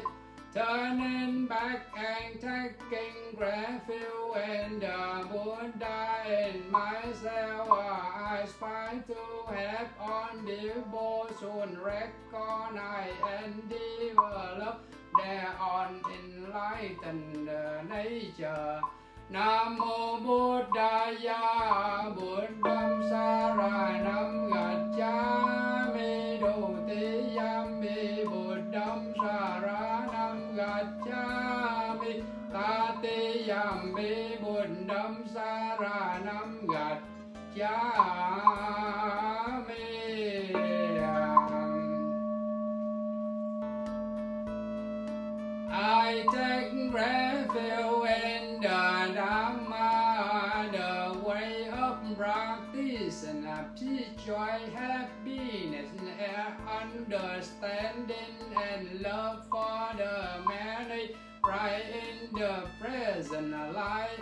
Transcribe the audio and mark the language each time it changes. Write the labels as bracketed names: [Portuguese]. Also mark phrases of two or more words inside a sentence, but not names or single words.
[English] Turning back and taking refuge in the Buddha, in myself I aspire to have on devotion, recognize and develop their own enlightened nature. [Pali] Namo Buddhaya, Buddham Saranam Gacchami, Dutiyampi Buddham Saranam Gacchami, Tatiyampi Buddham Saranam Gacchami. [English] I take refuge in the Dhamma, the way of practice and peace, joy, happiness, and understanding and love for the many, right in the present life.